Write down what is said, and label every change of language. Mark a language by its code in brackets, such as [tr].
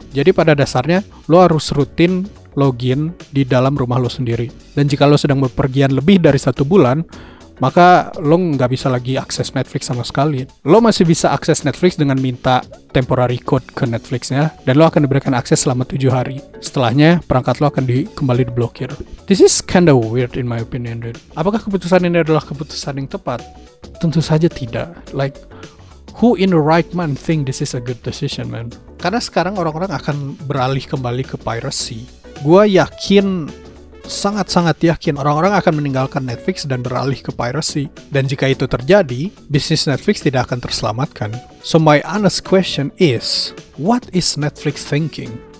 [id] Jadi pada dasarnya lo harus rutin login di dalam rumah lo sendiri. Dan jika lo sedang bepergian lebih dari 1 bulan, maka lo nggak bisa lagi akses Netflix sama sekali. Lo masih bisa akses Netflix dengan minta temporary code ke Netflixnya, dan lo akan diberikan akses selama 7 hari. Setelahnya, perangkat lo akan kembali diblokir. [en] This is kinda weird in my opinion, dude. [id] Apakah keputusan ini adalah keputusan yang tepat? Tentu saja tidak. [en] Like, who in the right mind think this is a good decision, man? [id] Karena sekarang orang-orang akan beralih kembali ke piracy. Gua yakin, sangat-sangat yakin orang-orang akan meninggalkan Netflix dan beralih ke piracy. Dan jika itu terjadi, bisnis Netflix tidak akan terselamatkan. [en] So my honest question is, what is Netflix thinking?